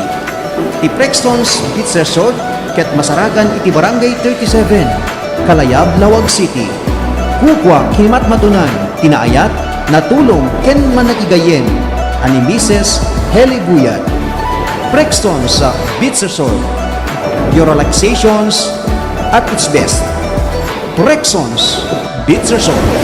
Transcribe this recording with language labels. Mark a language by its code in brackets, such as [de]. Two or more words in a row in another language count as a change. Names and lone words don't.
[ilo] Ti Prexton's Beach Resort ket masaragan iti Barangay 37, Kalayab, Lawag City. Kukwa kinimat matunan, tinaayat, natulong ken manakigayem, ani Mrs. Heli Buyat. Prexton's Beach Resort. [en] Your relaxations at its best. Prexton's Beach Resort.